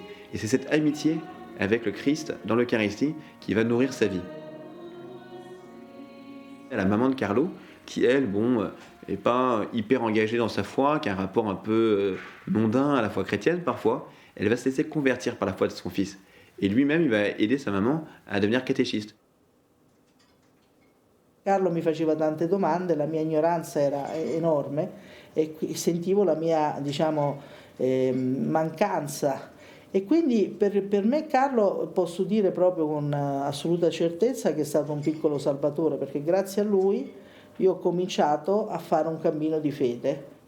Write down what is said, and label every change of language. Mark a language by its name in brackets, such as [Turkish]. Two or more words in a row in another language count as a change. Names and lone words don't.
[French] Et c'est cette amitié avec le Christ dans l'Eucharistie qui va nourrir sa vie. La maman de Carlo, qui elle, est pas hyper engagée dans sa foi, qui a un rapport un peu mondain à la foi chrétienne parfois, elle va se laisser convertir par la foi de son fils. Et lui-même, il va aider sa maman à devenir catéchiste. [Italian] Carlo mi faceva tante domande, la mia ignoranza era enorme e sentivo la mia, mancanza. E quindi per me Carlo posso dire proprio con assoluta certezza che è stato un piccolo salvatore, perché grazie a lui io ho cominciato a fare un cammino di fede.